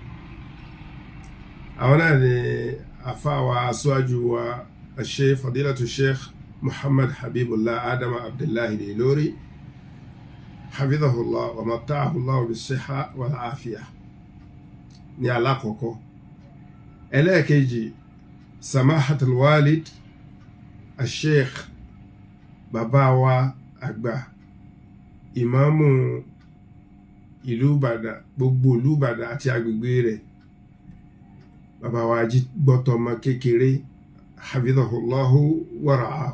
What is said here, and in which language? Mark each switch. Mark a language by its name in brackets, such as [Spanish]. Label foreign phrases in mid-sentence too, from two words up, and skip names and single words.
[Yoruba] àwọn náà ní àfáà aṣáájú wa Sheikh Fadilatu Sheikh Muhammad Habibullah Adam Abdullahi Al-Ilory [Arabic] حفظه الله ومتعه الله بالصحة والعافية [Yoruba] ní alákọ̀ọ́kọ́. ẹlẹ́ẹ̀kejì, [Arabic] سماحة الوالد الشيخ [Yoruba] bàbá wa àgbà ìmáàmù ìlú Ìbàdàn, gbogbo ìlú Ìbàdàn àti agbègbè rẹ̀, bàbá wa Ajígbọ́tọmọ kékeré [Arabic] حفظه الله ورعاه.